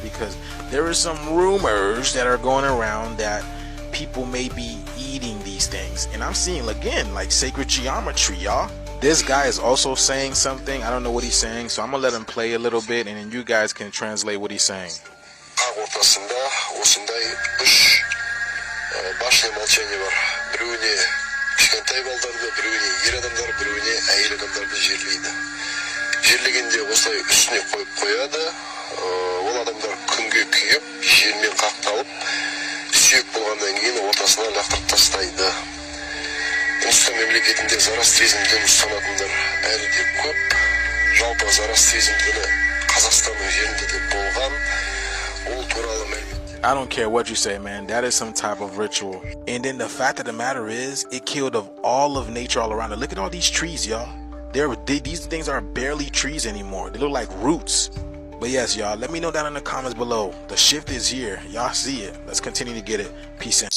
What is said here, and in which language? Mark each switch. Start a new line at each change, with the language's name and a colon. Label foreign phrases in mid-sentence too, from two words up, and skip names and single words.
English: Because there are some rumors that are going around that people may be eating these things, and I'm seeing again like sacred geometry, y'all. This guy is also saying something. I don't know what he's saying, so I'm gonna let him play a little bit, and then you guys can translate what he's saying.
Kazakh: Кішкентай балдарды біреуіне ер адамдар, біреуіне әйел адамдарды жерлейді. Жерлегенде осылай үстіне қойып қояды. Ол адамдар күнге күйіп, желмен қақталып, сүйек болғаннан кейін ортасына лақтырып тастайды. Үндістан мемлекетінде зороастризм дінін ұстанатындар әлі де көп. Жалпы зороастризм діні Қазақстанның жерінде де болған. Ол туралы мәлімет.
English: I don't care what you say, man. That is some type of ritual. And then the fact of the matter is, it killed of all of nature all around it. Look at all these trees, y'all. These things are barely trees anymore. They look like roots. But yes, y'all, let me know down in the comments below. The shift is here. Y'all see it. Let's continue to get it. Peace out.